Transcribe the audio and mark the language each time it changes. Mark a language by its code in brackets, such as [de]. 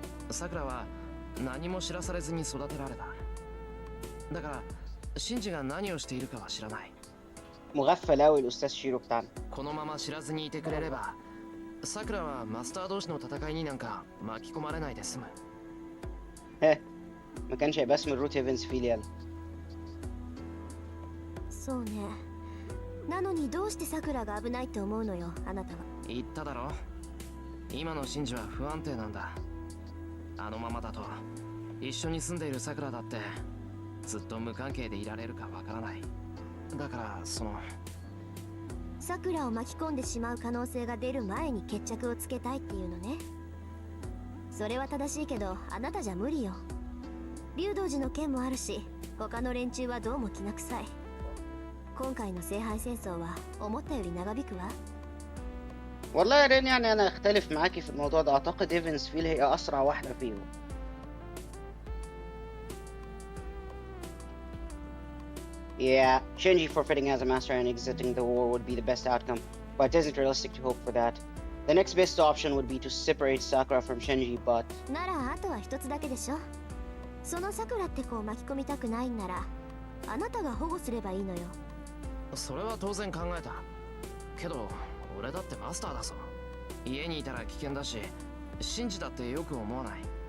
[ja] サクラは何も知らされずに育てられた。だからシンジが何をしているかは知らない。 [ar] مغفل قوي الاستاذ شيرو بتاعنا. [ja] このまま知らずにいてくれれば、サクラはマスター同士の戦いになんか巻き込まれないで済む。 [ar] ما كانش هيبقى اسم الروت هيفنز فيليال. [ja] そうね。なのにどうしてサクラが危ないって思うのよ、あなたは。言っただろ、今のシンジは不安定なんだ。あのままだと一緒に住んでいるサクラだってずっと無関係でいられるかわからない。だからサクラを巻き込んでしまう可能性が出る前に決着をつけたいっていうのね。それは正しいけど、あなたじゃ無理よ。竜道寺の件もあるし、他の連中はどうもきな臭い。今回の聖杯戦争は思ったより長引くわ。 [ar] والله يا رين يعني انا اختلف معاكي في الموضوع ده. اعتقد ايفنز فيل هي اسرع واحده فيهم. [en] Yeah, Shinji forfeiting as a master and exiting the war would be the best outcome, but it isn't realistic to hope for that. The next best option would be to separate Sakura from Shinji, but [ja] ならあとは一つだけでしょ。そのサクラって子を巻き込みたくないんなら、あなたが保護すればいいのよ。それは当然考えたけど、俺だってマスターだぞ。家にいたら危険だし、シンジだってよく思わない。